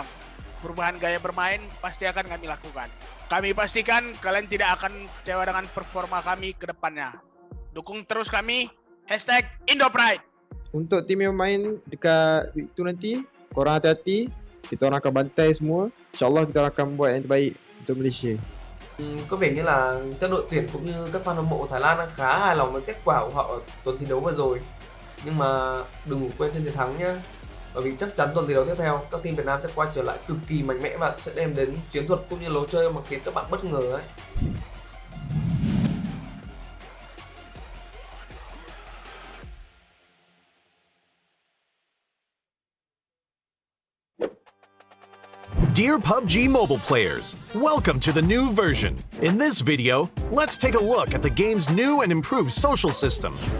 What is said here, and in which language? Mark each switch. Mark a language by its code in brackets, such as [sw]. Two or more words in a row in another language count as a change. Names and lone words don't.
[id] Perubahan gaya bermain pasti akan kami lakukan. Kami pastikan kalian tidak akan kecewa dengan performa kami ke depannya. Dukung terus kami, hashtag IndoPride. [ms] Untuk tim yang main dekat week 2 nanti, korang hati-hati. Kita orang akan bantai semua. InsyaAllah kita akan buat yang terbaik untuk Malaysia. [vi] Có vẻ như là các đội tuyển cũng như các fan hâm mộ Thái Lan đang khá hài lòng với kết quả của họ ở tuần thi đấu vừa rồi. Nhưng mà đừng ngủ quên trên chiến thắng nhé. Bởi vì chắc chắn tuần thi đấu tiếp theo các team Việt Nam sẽ quay trở lại cực kỳ mạnh mẽ và sẽ đem đến chiến thuật cũng như lối chơi mà khiến các bạn bất ngờ ấy. [en] Dear PUBG mobile players, welcome to the new version. In this video, let's take a look at the game's new and improved social system.